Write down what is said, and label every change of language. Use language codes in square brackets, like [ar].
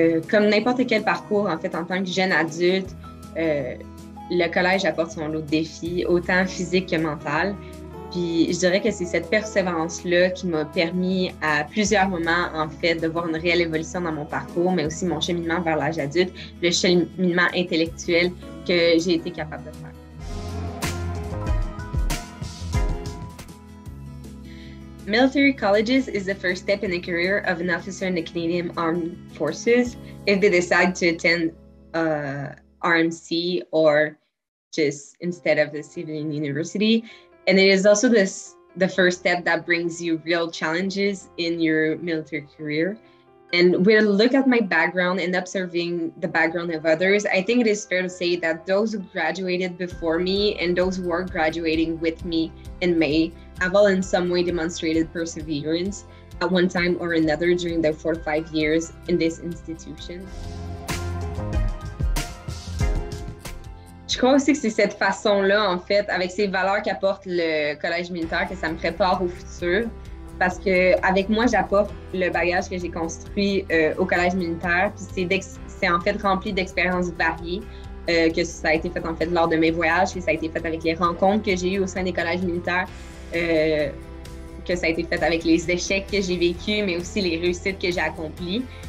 [fr] Comme n'importe quel parcours, en fait, en tant que jeune adulte, le collège apporte son lot de défis, autant physique que mental. Puis je dirais que c'est cette persévérance-là qui m'a permis à plusieurs moments, en fait, de voir une réelle évolution dans mon parcours, mais aussi mon cheminement vers l'âge adulte, le cheminement intellectuel que j'ai été capable de faire. [en] Military colleges is the first step in the career of an officer in the Canadian Armed Forces if they decide to attend RMC or just instead of the civilian university. And it is also the first step that brings you real challenges in your military career. And when I look at my background and observing the background of others, I think it is fair to say that those who graduated before me and those who are graduating with me in May have all in some way demonstrated perseverance at one time or another during their 4 to 5 years in this institution. [fr] Je crois aussi que c'est cette façon-là, en fait, avec ces valeurs qu'apporte le collège militaire, que ça me prépare au futur. Parce qu'avec moi, j'apporte le bagage que j'ai construit au collège militaire. Puis c'est en fait rempli d'expériences variées, que ça a été fait en fait lors de mes voyages, que ça a été fait avec les rencontres que j'ai eues au sein des collèges militaires, que ça a été fait avec les échecs que j'ai vécus, mais aussi les réussites que j'ai accomplies.